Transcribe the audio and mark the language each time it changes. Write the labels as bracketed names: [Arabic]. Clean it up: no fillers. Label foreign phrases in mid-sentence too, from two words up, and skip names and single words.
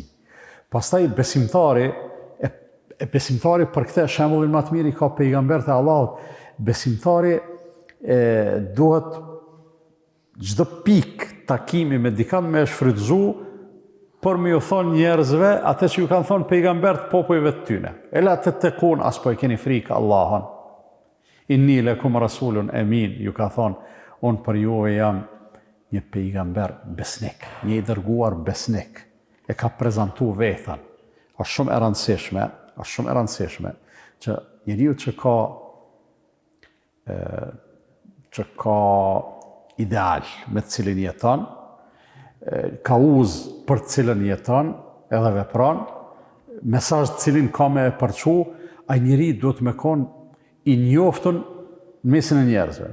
[Albanian] Pastaj besimtari për këtë shembullin më të mirë i ka pejgamberët e Allahut. Besimtari duhet çdo pikë takimi me dikant me shfrytëzu por me ju thonë njerëzve atë që ju kanë thonë pejgambert popujve të tyne. [Arabic] ألا تتقون, [Albanian] as po e keni frikë Allahun. [Arabic] إني لكم رسول أمين, [Albanian] ju ka thonë, unë për juve jam një pejgamber besnik, një i dërguar besnik. E ka prezantu vetën. Është shumë e rëndësishme që njeriu që ka ideal me të cilin jeton, ka uzë për të cilin jeton edhe vepron, mesazh të cilin ka me përçu, ai njeri duhet me kon i njoftun në mesin e njerëzve.